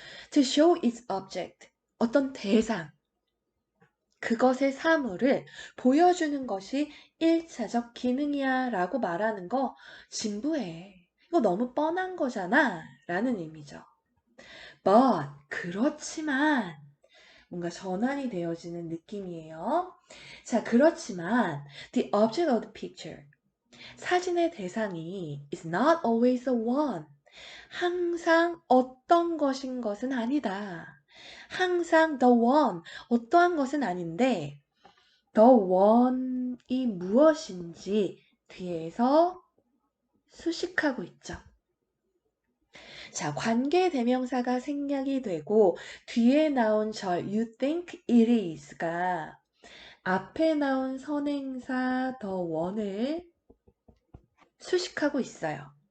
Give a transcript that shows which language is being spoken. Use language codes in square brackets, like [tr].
[en] To show its object, [ko] 어떤 대상, 그것의 사물을 보여주는 것이 1차적 기능이야 라고 말하는 거 진부해. 이거 너무 뻔한 거잖아 라는 의미죠. But 그렇지만 뭔가 전환이 되어지는 느낌이에요. 자, 그렇지만 [en] the object of the picture, [ko] 사진의 대상이 [en] is not always the one, [ko] 항상 어떤 것인 것은 아니다. 항상 the one, 어떠한 것은 아닌데 the one이 무엇인지 뒤에서 수식하고 있죠. 자, 관계대명사가 생략이 되고 뒤에 나온 절 [en] you think it is [ko] 가 앞에 나온 선행사 the one을 수식하고 있어요.